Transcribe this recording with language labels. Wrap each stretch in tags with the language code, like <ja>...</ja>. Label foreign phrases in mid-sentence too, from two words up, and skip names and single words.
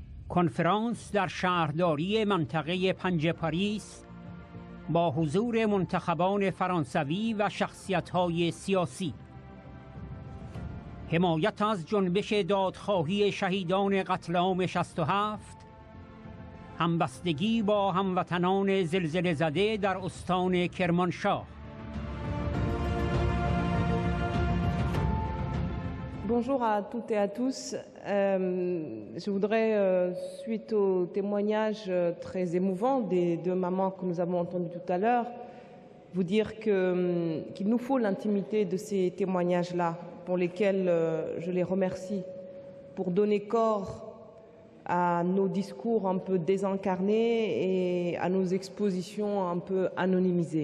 <fa>کنفرانس در شهرداری منطقه پنج پاریس با حضور منتخبان فرانسوی و شخصیت‌های سیاسی. حمایت از جنبش دادخواهی شهیدان قتل عام 67، همبستگی با هموطنان زلزله زده در استان کرمانشاه.</fa> <fr>Bonjour à toutes et à tous. Je voudrais, suite au témoignage très émouvant des deux mamans que nous avons entendues tout à l'heure, vous dire qu'il nous faut l'intimité de ces témoignages-là, pour lesquels je les remercie, pour donner corps à nos discours un peu désincarnés et à nos expositions un peu anonymisées.</fr>